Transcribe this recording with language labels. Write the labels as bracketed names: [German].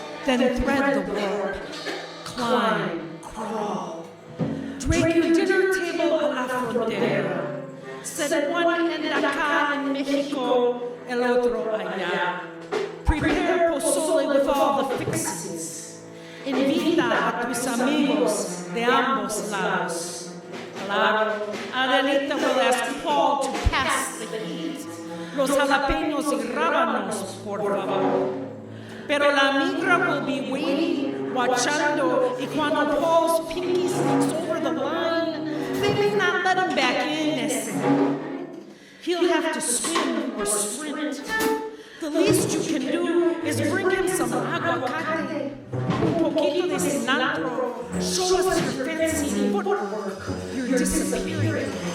[English] Then thread the warp, climb, crawl. Drape your dinner table [Spanish] a la frontera. [English] Set one end acá in Mexico, [Spanish] el otro allá. [English] Prepare pozole with all the fixings. [Spanish] Invita a tus amigos de ambos lados. [English] Claro, Adelita will ask Paul to pass the heat. [Spanish] Los jalapeños y rábanos, por favor. Pero la migra [English] will be waiting, watchando, [Spanish] y cuando [English] Paul's pinky sneaks over the line, they may not let him back in, he'll have to swim or sprint. The least you can do is bring him some aguacate, [Spanish] un poquito de cilantro, [English] show us your fancy footwork, you're disappearing.